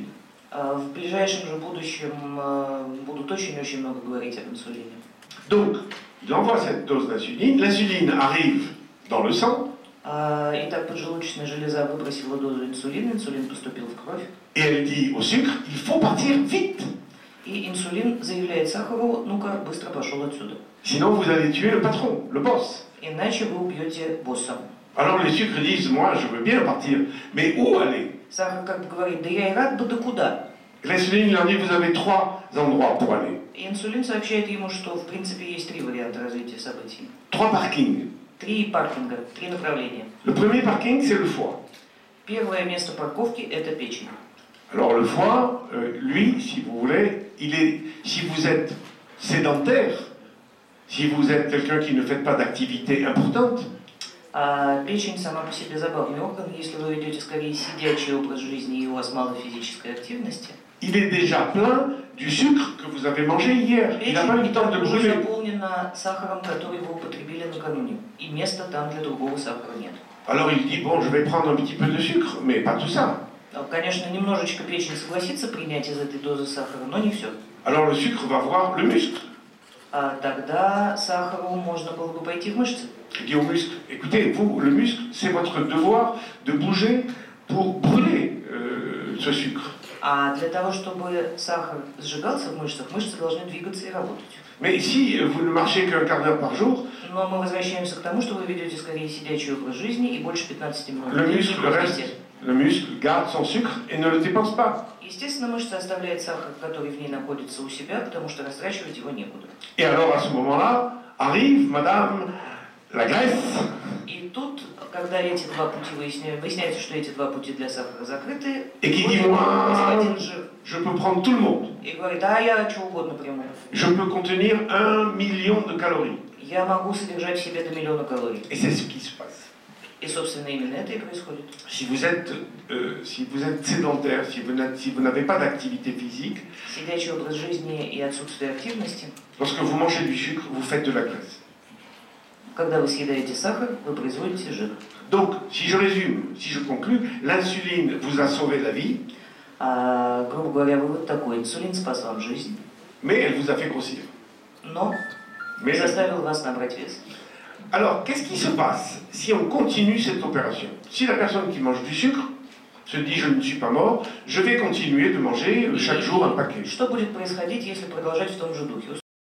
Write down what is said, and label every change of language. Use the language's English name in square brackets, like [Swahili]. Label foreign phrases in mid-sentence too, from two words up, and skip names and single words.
[Russian] В ближайшем же будущем будут очень много говорить об инсулине. [French] Donc, il envoie cette dose d'insuline. L'insuline arrive dans le sang. [Russian] Итак, поджелудочная железа выбросила дозу инсулина, инсулин поступил в кровь. [French] Et elle dit au sucre, il faut partir vite. [Russian] И инсулин заявляет сахару: ну-ка, быстро пошел отсюда. [French] Sinon, vous allez tuer le patron, le boss. [Russian] Иначе вы убьете босса. [French] Alors les sucres disent, moi je veux bien partir, mais où aller? [Russian] Сахар как бы говорит: да я и рад бы, да куда? [French] L'insuline leur dit, vous avez 3 endroits pour aller. [Russian] И инсулин сообщает ему, что в принципе есть 3 варианта развития событий. [French] 3 parkings. [Russian] 3 паркинга, 3 направления. [French] Le premier parking, c'est le foie. [Russian] Первое место парковки – это печень. [French] Alors le foie, lui, si vous voulez, si vous êtes sédentaire, si vous êtes quelqu'un qui ne fait pas d'activité importante, [Russian] А печень сама по себе забавный орган. Если вы ведете скорее сидячий образ жизни и у вас мало физической активности, [French] il est déjà plein du sucre que vous avez mangé hier. Il n'a pas eu le temps de [Russian] печень уже [French] brûler. [Russian] заполнена сахаром, который вы употребили накануне. И места там для другого сахара нет. [French] Alors il dit, bon, je vais prendre un petit peu de sucre, mais pas tout ça. [Russian] Конечно, немножечко печень согласится принять из этой дозы сахара, но не все. [French] Alors le sucre va voir le muscle. [Russian] А тогда сахару можно было бы пойти в мышцы. [French] Il dit au muscle, écoutez, vous, le muscle, c'est votre devoir de bouger pour brûler ce sucre. [Russian] А для того, чтобы сахар сжигался в мышцах, мышцы должны двигаться и работать. [French] Mais si vous ne marchez qu'un quart d'heure par jour, [Russian] Но мы возвращаемся к тому, что вы ведете скорее сидячий образ жизни и больше 15 минут. [French] le muscle garde son sucre et ne le dépense pas. [Russian] Естественно, мышца оставляет сахар, который в ней находится, у себя, потому что растрачивать его некуда. [French] Et alors à ce moment-là, arrive madame la graisse. [Russian] И тут, когда эти два пути выясняется, что эти два пути для сахара закрыты, [French] Et qui dit, moi, [Russian] господин жир [French] je peux prendre tout le monde. [Russian] и говорит: да, я что угодно приму. [French] Je peux contenir 1 million de calories. [Russian] Я могу содержать в себе до 1 000 000 калорий. [French] Et c'est ce qui se passe. [Russian] И, собственно, именно это и происходит. [French] Si vous êtes sédentaire, si vous n'avez pas d'activité physique, [Russian] Сидячий образ жизни и отсутствие активности. [French] lorsque vous mangez du sucre, vous faites de la graisse. [Russian] Когда вы съедаете сахар, вы производите жир. [French] Donc, si je résume, si je conclue, l'insuline vous a sauvé la vie, [Russian] Грубо говоря, вывод такой: инсулин спас вам жизнь, [French] mais elle vous a fait grossir. [Russian] но заставил вас набрать вес. [French] Alors, qu'est-ce qui se passe si on continue cette opération? Si la personne qui mange du sucre se dit je ne suis pas mort, je vais continuer de manger chaque jour un paquet. [Russian] Что будет происходить, если продолжать в том же духе?